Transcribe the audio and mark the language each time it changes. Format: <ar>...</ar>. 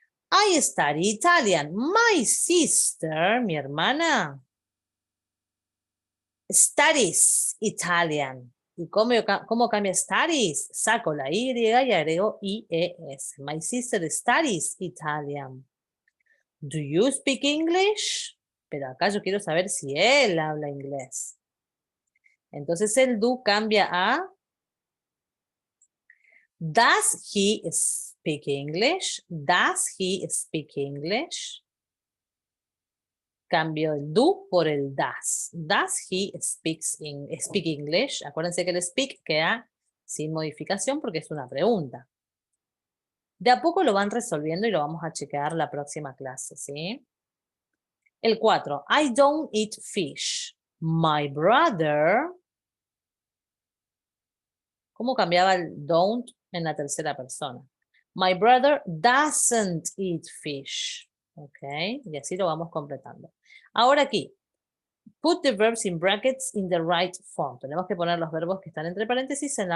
<en>I study Italian. My sister,</en> <es>mi hermana,</es> <en>studies Italian.</en> <es>¿Y cómo cambia studies? Saco la Y y agrego IES.</es> <en>My sister studies Italian. Do you speak English?</en> <es>Pero acá yo quiero saber si él habla inglés. Entonces el do cambia a</es> <en>does he speak English? Does he speak English?</en> <es>Cambio el do por el does.</es> <en>Does he speak English?</en> <es>Acuérdense que el speak queda sin modificación porque es una pregunta. De a poco lo van resolviendo y lo vamos a chequear la próxima clase, ¿sí? El 4.</es> <en>I don't eat fish. My brother.</en> <es>¿Cómo cambiaba el don't en la tercera persona?</es> <en>My brother doesn't eat fish.</en> <es>Ok, y así lo vamos completando. Ahora aquí,</es> <en>put the verbs in brackets in the right form.</en> <es>Tenemos que poner los verbos que están entre paréntesis</es>